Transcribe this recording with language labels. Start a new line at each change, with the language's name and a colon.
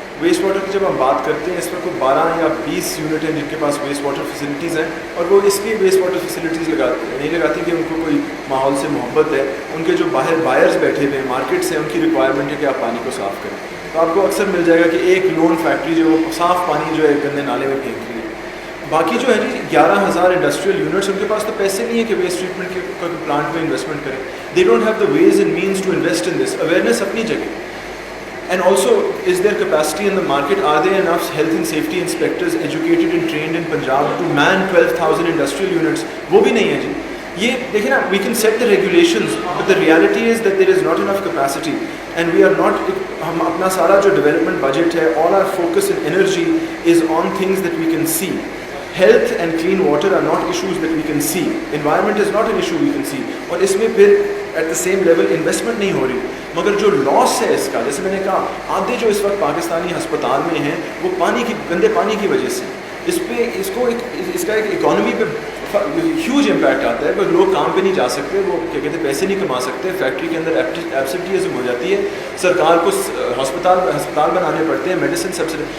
Urdu: Waste water کی جب ہم بات کرتے ہیں اس میں کوئی 12 یا 20 یونٹ ہیں جن کے پاس ویسٹ واٹر فیسلٹیز ہیں، اور وہ اس لیے ویسٹ واٹر فیسلٹیز نہیں لگاتی کہ ان کو کوئی ماحول سے محبت ہے. ان کے جو باہر بائرز بیٹھے ہوئے ہیں، مارکیٹ سے، ان کی ریکوائرمنٹ ہے کہ آپ پانی کو صاف کریں. تو آپ کو اکثر مل جائے گا کہ ایک لون فیکٹری جو صاف پانی جو ہے گندے نالے میں پھینک رہی ہے. باقی جو ہے جی 11,000 انڈسٹریل یونٹس، ان کے پاس تو پیسے نہیں ہے کہ ویسٹ ٹریٹمنٹ کے پلانٹ میں انویسٹمنٹ کریں.
English: They don't have the ways and means to invest in this.
Urdu: Awareness اپنی جگہ.
English: And also, is there capacity in the market? Are there enough health and safety inspectors educated and trained in Punjab to man 12,000 industrial units?
Urdu: وہ بھی نہیں ہے جی. یہ دیکھیں نا,
English: we can set the regulations, but the reality is that there is not enough capacity, and we are not.
Urdu: ہم اپنا سارا جو ڈیولپمنٹ بجٹ ہے,
English: all our focus and energy is on things that we can see. Health and clean water are not issues that we can see. Environment is not an issue we can see.
Urdu: اور اس میں پھر
English: at the same level
Urdu: investment نہیں ہو رہی. مگر جو لاس ہے اس کا, جیسے میں نے کہا, آدھے جو اس وقت پاکستانی ہسپتال میں ہیں وہ پانی کی, گندے پانی کی وجہ سے. اس پہ اس کا ایک اکانومی پہ ہیوج امپیکٹ آتا ہے. پر لوگ کام پہ نہیں جا سکتے, وہ کیا کہتے ہیں پیسے نہیں کما سکتے, فیکٹری کے اندر ایبسنٹیزم ہو جاتی ہے, سرکار کو ہسپتال بنانے پڑتے ہیں, میڈیسن سبسڈی.